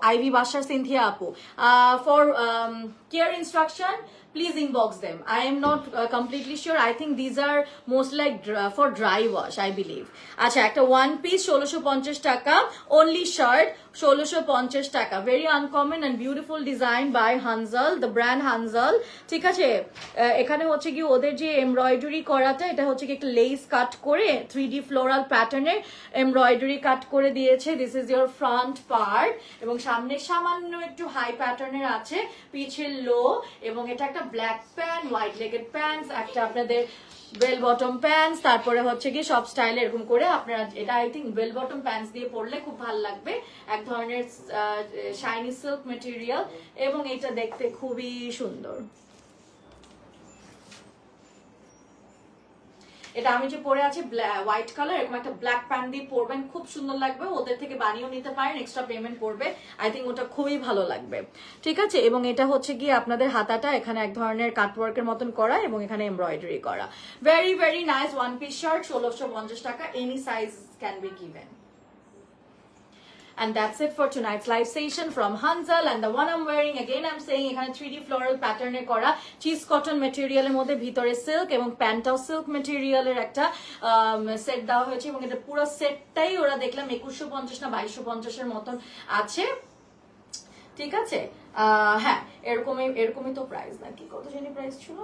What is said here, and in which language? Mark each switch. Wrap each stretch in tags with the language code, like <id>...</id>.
<en>Ivy Bashar Cynthia Apu. For care instruction, please inbox them. I am not completely sure. I think these are most like for dry wash, I believe.</en> <bn>Acha, ekta one piece 1650 taka, only shirt 1650 taka.</bn> <en>Very uncommon and beautiful design by Hanzal, the brand Hanzal.</en> <bn>ঠিক আছে, এখানে হচ্ছে কি ওদের যে embroidery করাটা, এটা হচ্ছে কি একটা লেস কাট করে 3D floral প্যাটার্নের এমব্রয়ডারি কাট করে দিয়েছে।</bn> <en>this is your front part,</en> <bn>এবং সামনে সামান্য একটু হাই প্যাটার্নের আছে, পিছে লো, এবং এটা একটা ব্ল্যাক প্যান্ট, হোয়াইট লেগেড প্যান্টস, একটা আপনাদের বেল বটম প্যান্টস, তারপরে হচ্ছে কি সব স্টাইল এরকম করে আপনারা, এটা I think bell bottom pants দিয়ে পরলে খুব ভালো লাগবে। এক ধরনের শাইনি সিল্ক মেটেরিয়াল, এবং এটা দেখতে খুবই সুন্দর। এটা আমি যে পরে আছি হোয়াইট কালার, এরকম একটা ব্ল্যাক প্যান্ট দিয়ে পরবেন, খুব সুন্দর লাগবে। ওদের থেকে বানিয়েও নিতে পারেন, এক্সট্রা পেমেন্ট করবে,</bn> <en>I think</en> <bn>ওটা খুবই ভালো লাগবে। ঠিক আছে, এবং এটা হচ্ছে গিয়ে আপনাদের হাতাটা এখানে এক ধরনের কাটওয়ার্কের মতন করা, এবং এখানে এমব্রয়ডারি করা।</bn> <en>Very very nice one piece shirt, 1650 টাকা, any size can be given. And that's it for tonight's live session from Hanzal. And the one I'm wearing, again I'm saying,</en> <bn>এখানে 3D floral pattern এ করা, cheese cotton ম্যাটেরিয়ালের মধ্যে ভিতরে silk এবং প্যান্টটাও silk ম্যাটেরিয়ালের একটা set দেওয়া হয়েছে, এবং এটা পুরো সেটটাই ওরা দেখলাম 2150 না 2250 এর মতন আছে। ঠিক আছে, হ্যাঁ এরকমই তো প্রাইস নাকি, কত জানি প্রাইস ছিল।</bn>